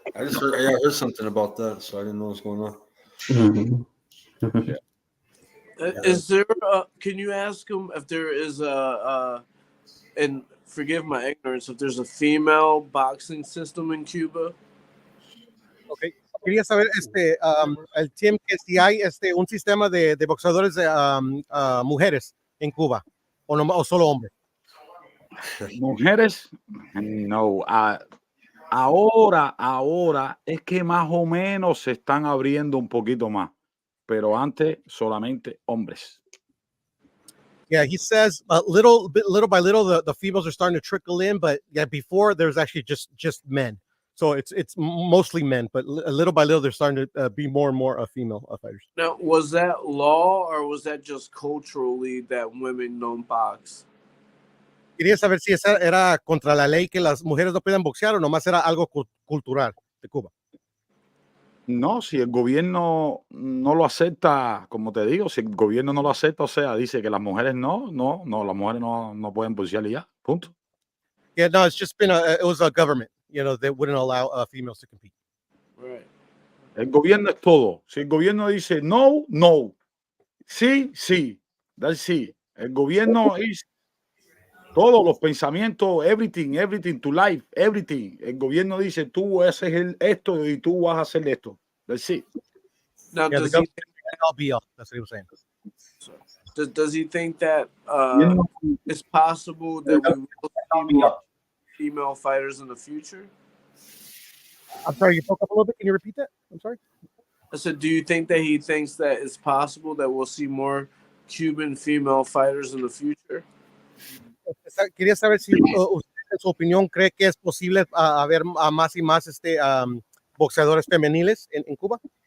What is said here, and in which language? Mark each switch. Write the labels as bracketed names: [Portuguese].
[English] I heard something about that, so I didn't know what's going on. Mm-hmm. Is there can you ask him if there is and forgive my ignorance, if there's a female boxing system in Cuba? Okay. [Spanish] Quería saber el Tim, que si hay un sistema de boxeadores mujeres en Cuba o solo hombres. Mujeres, no. Ahora es que más o menos se están abriendo un poquito más, pero antes solamente hombres. [English] Yeah, he says little by little the females are starting to trickle in, but yeah, before there's actually just men. So it's mostly men, but little by little they're starting to be more and more female fighters. Now, was that law or was that just culturally that women don't box? [Spanish] Quería saber si esa era contra la ley que las mujeres no pueden boxear o nomás era algo cultural de Cuba. No, si el gobierno no lo acepta, como te digo, si el gobierno no lo acepta, o sea, dice que las mujeres no, las mujeres no pueden boxear y ya, punto. [English] Yeah, no, it's just been it was a government, that wouldn't allow females to compete. Right. [Spanish] El gobierno es todo. Si el gobierno dice no, sí, [English] that's it. [Spanish] El gobierno es todos los pensamientos, [English] everything, to life, everything. [Spanish] El gobierno dice, tú haces esto y tú vas a hacer esto. [English] That's it. Now, Yeah, does he that's what he was saying. does he think that it's possible that we will see more female fighters in the future? I'm sorry, you broke up a little bit. Can you repeat that? I'm sorry. I said, do you think that he thinks that it's possible that we'll see more Cuban female fighters in the future? [Spanish] Quería saber si usted, en su opinión, cree que es posible haber más y más boxeadores femeniles en Cuba.